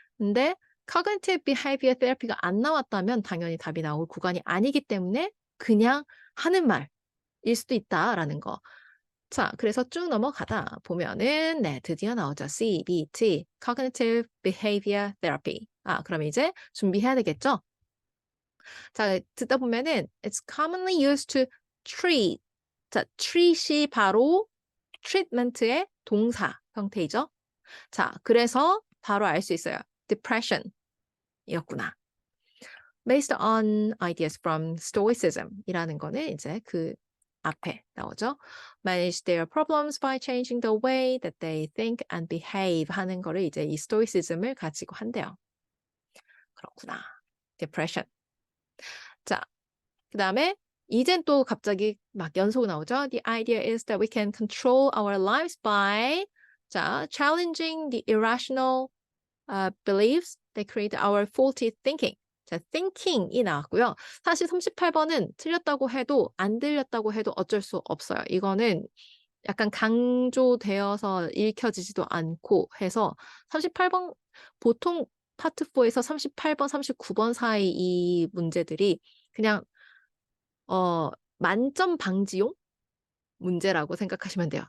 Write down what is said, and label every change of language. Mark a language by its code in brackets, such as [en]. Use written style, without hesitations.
[ko] 근데 Cognitive Behavior Therapy가 안 나왔다면 당연히 답이 나올 구간이 아니기 때문에 그냥 하는 말일 수도 있다라는 거. 자, 그래서 쭉 넘어가다 보면은 네, 드디어 나오죠. CBT, Cognitive Behavior Therapy. 그럼 이제 준비해야 되겠죠? 자, 듣다 보면은 [en] it's commonly used to treat. [ko] 자, treat이 바로 treatment의 동사 형태이죠. 자, 그래서 바로 알 수 있어요. depression 이었구나. [en] Based on ideas from Stoicism [ko] 이라는 거는 이제 그 앞에 나오죠. [en] Manage their problems by changing the way that they think and behave [ko] 하는 거를 이제 이 Stoicism을 가지고 한대요. 그렇구나. Depression. 자, 그 다음에 이젠 또 갑자기 막 연속 나오죠. [en] The idea is that we can control our lives by 자, challenging the irrational beliefs that create our faulty thinking. [ko] 자, thinking이 나왔고요. 사실 38번은 틀렸다고 해도 안 들렸다고 해도 어쩔 수 없어요. 이거는 약간 강조되어서 읽혀지지도 않고 해서 38번 보통 파트 4에서 38번, 39번 사이 이 문제들이 그냥 만점 방지용 문제라고 생각하시면 돼요.